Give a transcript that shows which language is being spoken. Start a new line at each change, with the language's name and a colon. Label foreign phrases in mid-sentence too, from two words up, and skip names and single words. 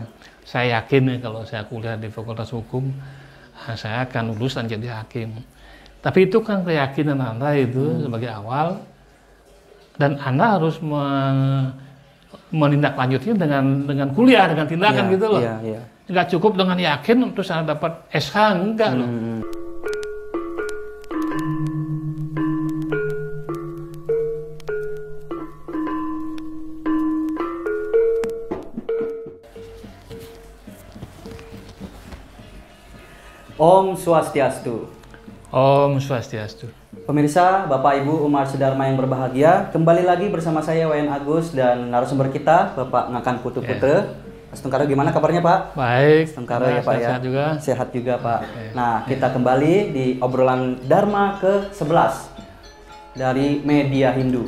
Indonesian: Saya yakin nih kalau saya kuliah di Fakultas Hukum, saya akan lulus dan jadi hakim. Tapi itu kan keyakinan Anda itu sebagai awal, dan Anda harus menindaklanjutinya dengan kuliah, dengan tindakan gitu loh. Iya, iya. Nggak cukup dengan yakin terus Anda dapat SH, enggak loh. Om Swastiastu. Om Swastiastu. Pemirsa, Bapak Ibu Umat Sedharma yang berbahagia, kembali lagi bersama saya Wayan Agus dan narasumber kita Bapak Ngakan Putu Putre. Mas Tengkara, gimana kabarnya Pak? Baik. Tengkara ya Pak ya. Sehat juga. Sehat juga Pak. Nah, kita kembali di obrolan Dharma ke-11 dari Media Hindu.